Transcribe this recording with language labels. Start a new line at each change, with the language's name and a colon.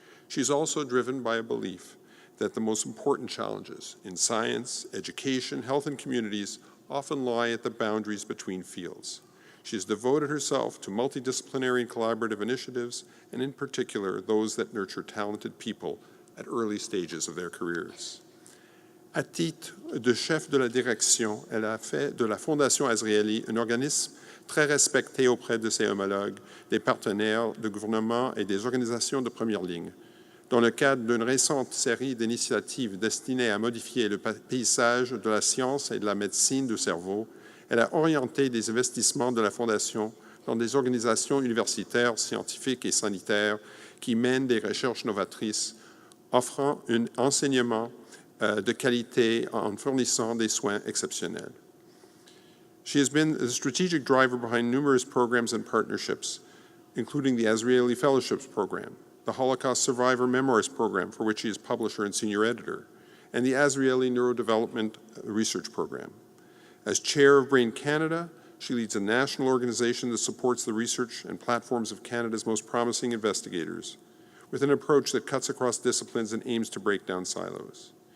English: She is also driven by a belief that the most important challenges in science, education, health, and communities often lie at the boundaries between fields. She has devoted herself to multidisciplinary and collaborative initiatives, and in particular, those that nurture talented people at early stages of their careers.
French: À titre de chef de la direction, elle a fait de la Fondation Azrieli un organisme très respecté auprès de ses homologues, des partenaires de gouvernement et des organisations de première ligne. Dans le cadre d'une récente série d'initiatives destinées à modifier le paysage de la science et de la médecine du cerveau, elle a orienté des investissements de la Fondation dans des organisations universitaires, scientifiques et sanitaires qui mènent des recherches novatrices, offrant un enseignement de qualité en fournissant des soins exceptionnels.
English: She has been a strategic driver behind numerous programs and partnerships, including the Azrieli Fellowships Program, the Holocaust Survivor Memoirs Program, for which she is publisher and senior editor, and the Azrieli Neurodevelopment Research Program. As chair of Brain Canada, she leads a national organization that supports the research and platforms of Canada's most promising investigators, with an approach that cuts across disciplines and aims to break down silos.